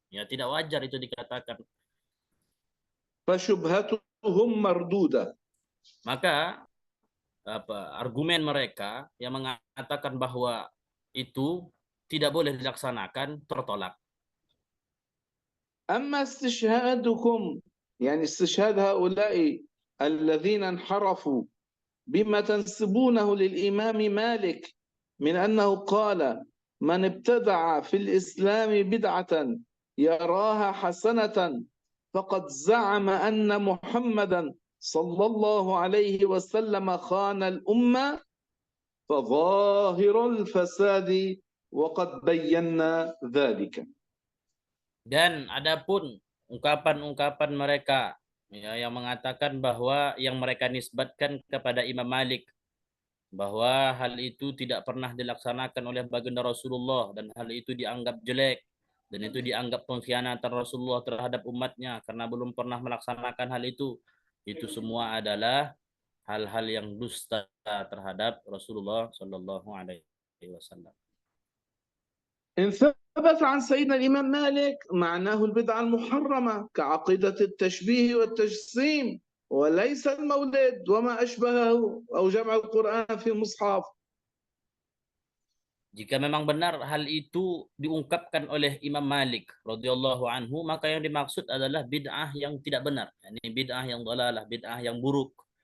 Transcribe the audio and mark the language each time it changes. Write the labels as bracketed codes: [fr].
[id] Ya, tidak wajar itu dikatakan. [ar] فشبهتهم مردودة. [id] Maka argumen mereka yang mengatakan bahwa itu tidak boleh dilaksanakan tertolak. [ar] أما استشهادكم يعني استشهاد هؤلاء الذين انحرفوا بما تنسبونه للإمام مالك من أنه قال من ابتدع في الإسلام بدعة يراها حسنة فقد زعم أن محمدا صلى الله عليه وسلم خان الأمة فظاهر الفساد وقد بينا ذلك. [id] Dan adapun ungkapan-ungkapan mereka ya, yang mengatakan bahwa yang mereka nisbatkan kepada Imam Malik bahwa hal itu tidak pernah dilaksanakan oleh baginda Rasulullah dan hal itu dianggap jelek dan itu dianggap pengkhianatan Rasulullah terhadap umatnya karena belum pernah melaksanakan hal itu semua adalah hal-hal yang dusta terhadap Rasulullah Shallallahu Alaihi Wasallam. [ar] إن ثبت عن سيدنا الإمام مالك معناه البدعة المحرمة كعقيدة التشبيه والتجسيم وليس المولد وما أشبهه أو جمع القرآن في مصحف. [id] Jika memang benar hal itu diungkapkan oleh Imam Malik radhiyallahu anhu, maka yang dimaksud adalah bid'ah yang tidak benar. Ini bid'ah yang dhalalah, bid'ah yang buruk.